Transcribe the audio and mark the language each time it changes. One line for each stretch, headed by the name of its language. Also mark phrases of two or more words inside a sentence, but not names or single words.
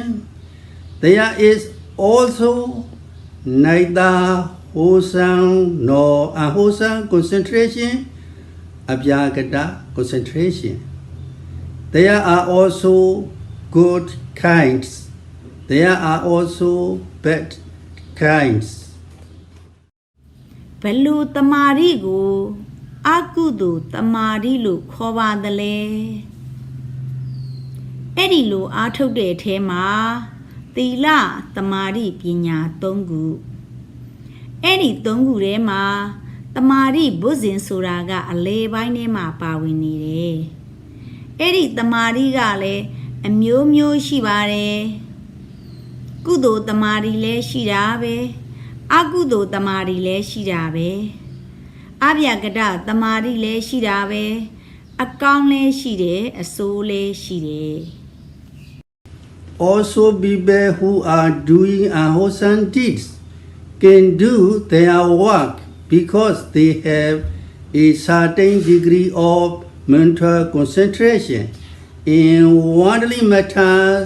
English: There is also neither wholesome nor unwholesome concentration, abhyagata concentration. There are also good kinds. There are also bad kinds.
Burmese: ဘလို့တမာရီကိုအကုသိုလ်တမာရီလို့ခေါ်ပါတယ်လေအဲ့ဒီလိုအားထုတ်တဲ့အထဲမှာသီလတမာ ရီပညာ၃ခုအဲ့ဒီ၃ခုထဲမှာတမာရီဘုဇင်ဆိုတာကအလေပိုင်းထဲမှာပါဝင်နေတယ်အဲ့ဒီတမာရီကလည်းအမျိုးမျိုးရှိပါတယ်ကုသိုလ်တမာရီလည်းရှိတာပဲအကုသိုလ်တမာရီလည်းရှိတာပဲအဗျကတတမာရီလည်းရှိတာပဲအကောင်းလည်းရှိတယ်အဆိုးလည်းရှိတယ်
English: Also people who are doing unwholesome deeds can do their work because they have a certain degree of mental concentration in worldly matters.